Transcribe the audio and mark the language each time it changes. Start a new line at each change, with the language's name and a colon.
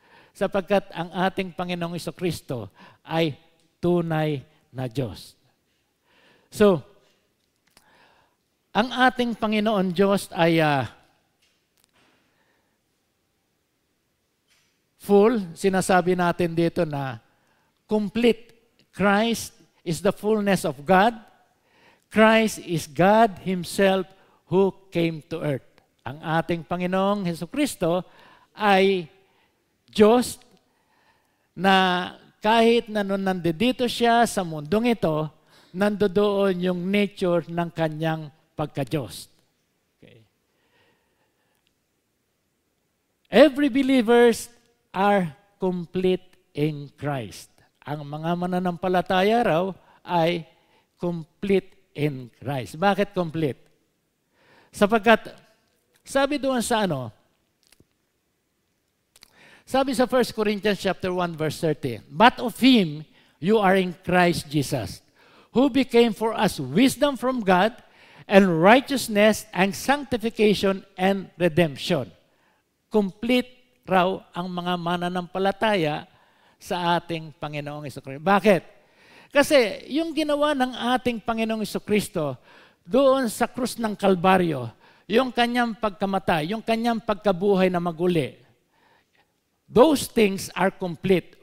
Filipino: Sapagkat ang ating Panginoong Hesukristo ay tunay na Diyos. So, ang ating Panginoon Diyos ay full. Sinasabi natin dito na complete.
English: Christ is the fullness of God. Christ is God Himself who came to earth.
Filipino: Ang ating Panginoong Hesukristo ay Diyos na kahit na nung nandito siya sa mundong ito, nandoon yung nature ng kanyang pagka-Diyos. Okay.
English: Every believers are complete in Christ.
Filipino: Ang mga mananampalataya raw ay complete in Christ. Bakit complete? Sapagkat, sabi doon sa sabi sa
English: 1 Corinthians chapter 1 verse 30, but of Him you are in Christ Jesus, who became for us wisdom from God, and righteousness, and sanctification, and redemption.
Filipino: Complete raw ang mga mananampalataya sa ating Panginoong Hesukristo. Bakit? Kasi yung ginawa ng ating Panginoong Hesukristo doon sa krus ng Kalbaryo, yung kanyang pagkamatay, yung kanyang pagkabuhay na maguli,
English: those things are complete.